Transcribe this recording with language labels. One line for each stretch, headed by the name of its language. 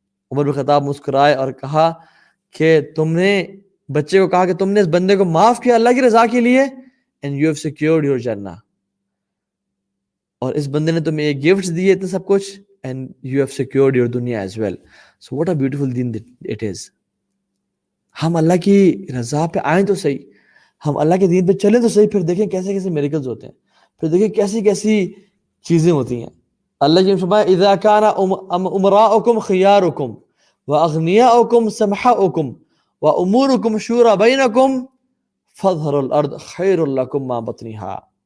Urdu: عمر بن خطاب مسکرائے اور کہا کہ تم نے بچے کو کہا کہ تم نے اس بندے کو معاف کیا اللہ کی رضا کے لیے،
English: and you have secured your
Urdu: جنہ، اور اس بندے نے تمہیں ایک گفٹ دیے اتنے سب کچھ،
English: and you have secured your duniya as well. So what a beautiful deen it is.
Urdu: ہم اللہ کی رضا پہ آئیں تو صحیح، ہم اللہ کے دین پہ چلیں تو صحیح، پھر دیکھیں کیسے کیسے میریکلز ہوتے ہیں، پھر دیکھیں کیسی کیسی چیزیں ہوتی ہیں. اللہ کی فرمایا
Arabic: اذا کان امراؤکم خیارکم، وَأَغْنِيَاؤُكُمْ سَمْحَاؤُكُمْ وَأُمُورُكُمْ شُورَى بَيْنَكُمْ فَاظْهَرُوا الْأَرْضَ خَيْرٌ لَكُمْ مَا بَطْنِهَا.